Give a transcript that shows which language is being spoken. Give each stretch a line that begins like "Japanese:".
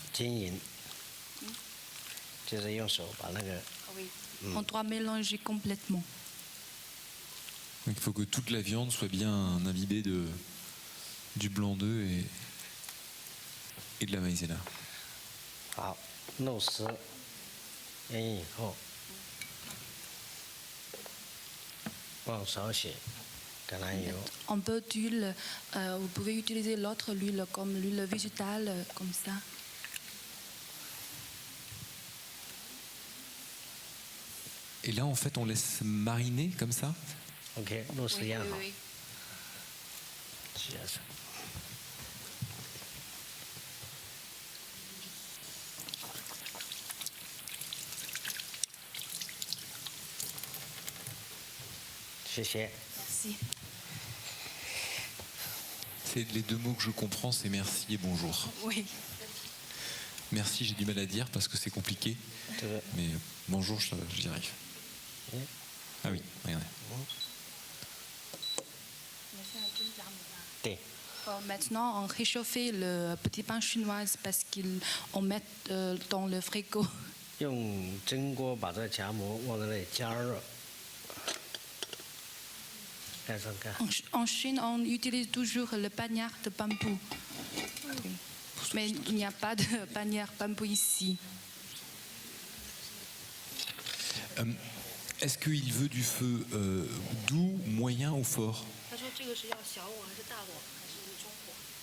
Chinese: 均匀，就是用手把那个
French: On doit mélanger complètement. Donc il faut que toute la viande soit bien imbibée du blanc d'œuf et de la maïzena.
Chinese: 好，肉丝腌以后，放少许橄榄油，
French: Un peu d'huile, vous pouvez utiliser l'autre huile comme l'huile végétale, comme ça. Et là, en fait, on laisse mariner comme ça.
Chinese: OK，肉丝腌好，
French: oui.
Chinese: 接着。谢谢。
French: Merci. C'est les deux mots que je comprends, c'est merci et bonjour. Oui. Merci, j'ai du mal à dire parce que c'est compliqué.
Chinese: 这个
French: Mais bonjour, j'y arrive. Ah oui, regardez.
Chinese: 对，
French: Maintenant, on réchauffe le petit pain chinois parce qu'on met dans le frigo.
Chinese: 用蒸锅把这夹馍往那里加热，盖上盖。
French: En Chine, on utilise toujours le pagnard de bambou. Oui. Mais il n'y a pas de pagnard bambou ici. Est-ce qu'il veut du feu doux, moyen ou fort?
Chinese: 他说这个是要小火还是大火还是中火？